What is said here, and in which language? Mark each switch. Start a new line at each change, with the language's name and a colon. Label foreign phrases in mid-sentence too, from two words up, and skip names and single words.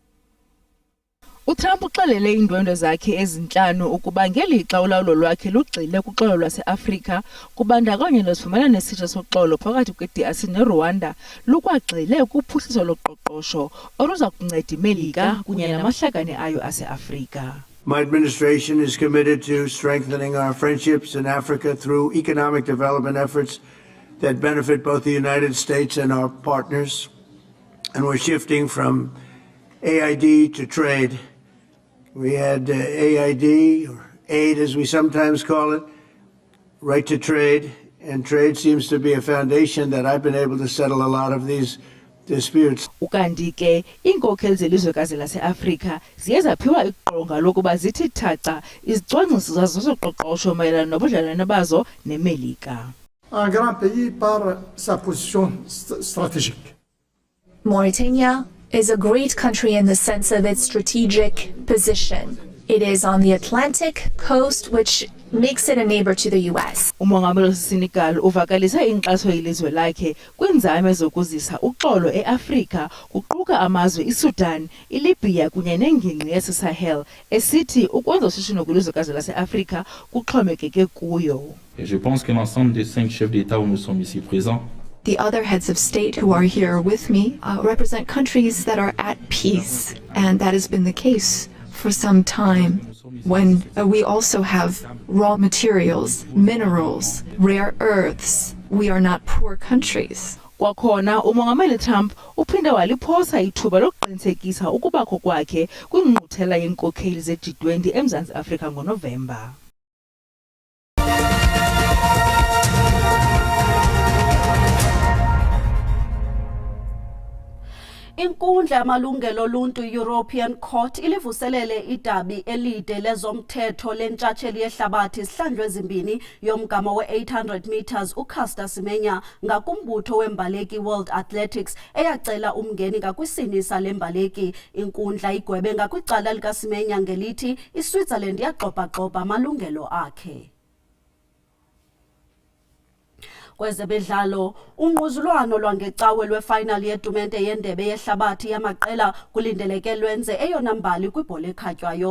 Xhosa: uTrump uxelele iindwendwe zakhe ezinhlanu ukuba ngelixa ulawulo lwakhe lugxile kuxolo lwaseAfrika kubandakanya nezifumana nesitsha soxolo phakathi kweDRC neRwanda lukwagxile kuphuhliso loqoqosho oluza kunceda iMelika kunye namahlakani ayo aseAfrika.
English: My administration is committed to strengthening our friendships in Africa through economic development efforts that benefit both the United States and our partners. And we're shifting from AID to trade. We had AID, or aid as we sometimes call it, right to trade, and trade seems to be a foundation that I've been able to settle a lot of these disputes.
Xhosa: Ukanti ke iinkokheli zelizwekazi laseAfrika ziye zaphiwa iqonga lokuba zithi thaca izicwangciso zazo zoqoqosho mayelana nobudlelwane bazo neMelika.
French: Un grand pays par sa position stratégique.
English: Mauritania is a great country in the sense of its strategic position. It is on the Atlantic coast, which makes it a neighbor to the US.
Xhosa: Umongameli waseSenegal uvakalisa inkxaso yelizwe lakhe kwinzame zokuzisa uxolo eAfrika kuquka amazwe iSudan, iLibya kunye nengingqi yaseSahel esithi ukwenza ushishino kwilizwekazi laseAfrika kuxhomekeke kuyo.
French: Je pense que l'ensemble des 5 chefs d'État où nous sommes ici présents.
English: The other heads of state who are here with me represent countries that are at peace, and that has been the case for some time. When we also have raw materials, minerals, rare earths, we are not poor countries.
Xhosa: Kwakhona umongameli Trump uphinde waliphosa ithuba lokuqinisekisa ukubakho kwakhe kwingqungquthela yenkokheli zeG20 eMzantsi Afrika ngoNovemba. Inkundla yamalungelo oluntu European Court ilivuselele idabi elide lezomthetho lentshatsheli yehlabathi isihlandlo ezimbini yomgama we-800 meters uCaster Semenya ngakumbutho wembaleki World Athletics eyacela umngeni ngakwisini sale mbaleki. Inkundla igwebe ngakwicala likaSemenya ngelithi iSwitzerland yagxobha-gxobha amalungelo akhe. Kwezemidlalo, ungquzulwano lwangecawe lwefinal yetumente yendebe yehlabathi yamaqela kulindeleke lwenze eyona mbali kwibhola ekhatywayo.